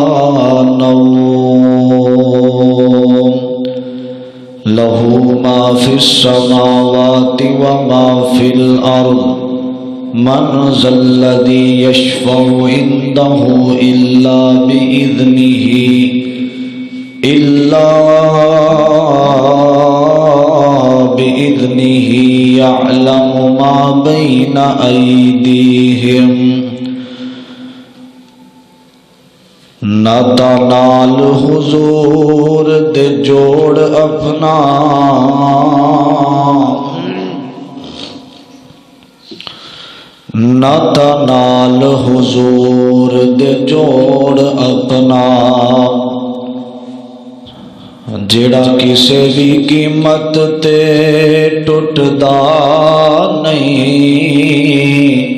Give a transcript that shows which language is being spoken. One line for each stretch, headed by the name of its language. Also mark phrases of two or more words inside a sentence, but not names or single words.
Arabic: نوم له ما في السماوات وما في الأرض من ذا الذي يشفع عنده إلا بإذنه يعلم ما بين أيديهم
Punjabi: نہ تنال حضور دے جوڑ اپنا نہ تنال حضور دے جوڑ اپنا جڑا کسے بھی قیمت تے ٹوٹدا نہیں